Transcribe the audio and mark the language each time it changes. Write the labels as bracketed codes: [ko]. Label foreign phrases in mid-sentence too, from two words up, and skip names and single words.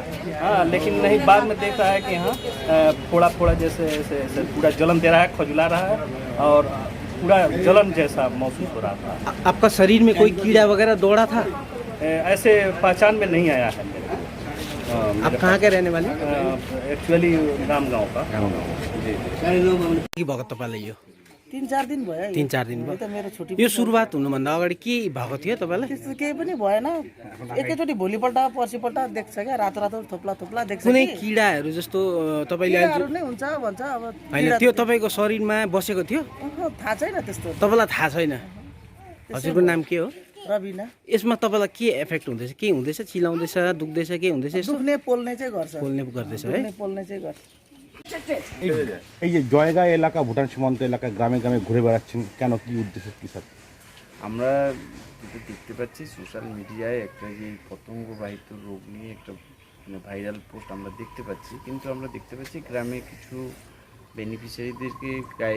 [hi] हाँ, लेकिन नहीं, बाद में देख रहा है कि यहाँ फोड़ा फोड़ा जैसे ऐसे पूरा जलन दे रहा है, खजुला रहा है और पूरा जलन जैसा महसूस हो रहा था। आपका शरीर में कोई कीड़ा वगैरह दौड़ा था? ऐसे पहचान में नहीं आया है मेरे। आप कहाँ के रहने वाले? एक्चुअली रामगांव का। [ne] जी भएको तपाईँलाई यो 3-4 दिन भयो। 3-4 दिन भयो। त मेरो छुट्टी यो सुरुवात हुनुभन्दा अगाडि के भएको थियो तपाईँलाई? त्यस्तो केही पनि भएन। एकैचोटि भोलिपल्ट पर्सिपल्ट देख्छ क्या, रातो रातो थोप्ला देख्छ। कुनै कीडाहरू जस्तो तपाईँले कीडाहरू नै हुन्छ भन्छ। अब होइन, त्यो तपाईँको शरीरमा बसेको थियो? थाहा छैन त्यस्तो। तपाईँलाई थाहा छैन? हजुरको नाम के हो? रविना। यसमा तपाईँलाई के इफेक्ट हुँदैछ? के हुँदैछ? चिलाउँदैछ, दुख्दैछ, के हुँदैछ? दुख्ने पोल्ने चाहिँ गर्छ। पोल्ने गर्दैछ है? पोल्ने चाहिँ गर्छ। [bn] এই যে জয়গা এলাকা, ভুটান সীমান্ত এলাকা, গ্রামে গ্রামে ঘুরে বেড়াচ্ছেন কেন, কি উদ্দেশ্য, কি স্যার? আমরা যেটা দেখতে পাচ্ছি [en] social media [bn] একটা যে পতঙ্গবাহিত রোগ নিয়ে একটা [en] viral post [bn] আমরা দেখতে পাচ্ছি, কিন্তু আমরা দেখতে পাচ্ছি গ্রামে কিছু বেনিফিশিয়ারিদেরকে গায়ে